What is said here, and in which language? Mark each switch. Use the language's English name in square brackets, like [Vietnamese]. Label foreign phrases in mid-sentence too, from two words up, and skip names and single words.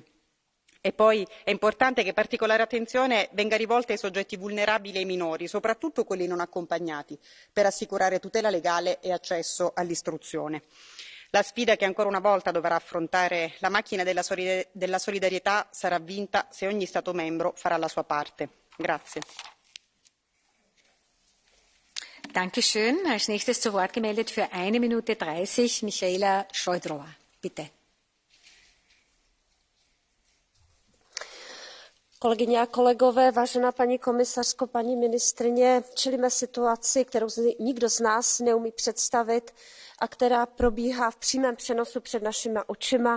[Italian] E poi è importante che particolare attenzione venga rivolta ai soggetti vulnerabili e ai minori, soprattutto quelli non accompagnati, per assicurare tutela legale e accesso all'istruzione. La sfida che ancora una volta dovrà affrontare la macchina della solidarietà sarà vinta se ogni Stato membro farà la sua parte. Grazie. [German] Dankeschön. Als nächstes zu Wort gemeldet für 1 Minute 30 Michaela Šojdrová. Bitte. [Czech] Kolegyně a kolegové, vážená paní komisařko, paní ministryně, čelíme situaci, kterou si nikdo z nás neumí představit a která probíhá v přímém přenosu před našimi očima.